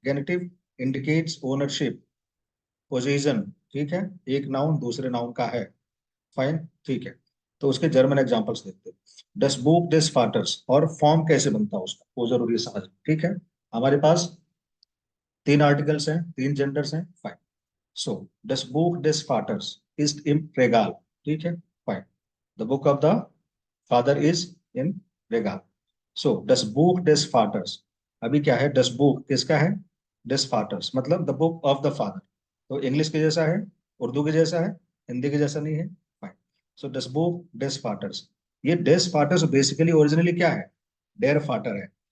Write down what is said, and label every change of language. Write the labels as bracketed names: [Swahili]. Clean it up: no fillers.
[Hindi] गेनेटिव indicates ownership, position, ठीक है, एक नाउन दूसरे नाउन का है। फाइन। ठीक है। तो उसके जर्मन एग्जांपल्स देखते हैं। डस बुक डेस फाटर्स, और फॉर्म कैसे बनता है उसका, वो जरूरी है समझ। ठीक है। हमारे पास तीन आर्टिकल्स हैं, तीन जेंडर्स हैं। Fine. [German] das Buch des Vaters ist im Regal, [Hindi] ठीक है। Fine. [English] The book of the father is in रेगाल। [German] das Buch des Vaters, [Hindi] अभी क्या है? [German] das Buch [Hindi] किसका है? [German] des Vaters, [Hindi] मतलब [English] The book of the father. [Hindi] तो इंग्लिश के जैसा है, उर्दू के जैसा है, हिंदी के जैसा नहीं है। फाइन। सो डस बुक डेस फाटर्स, ये डेस फाटर्स बेसिकली ओरिजिनली क्या है, डेर फाटर है।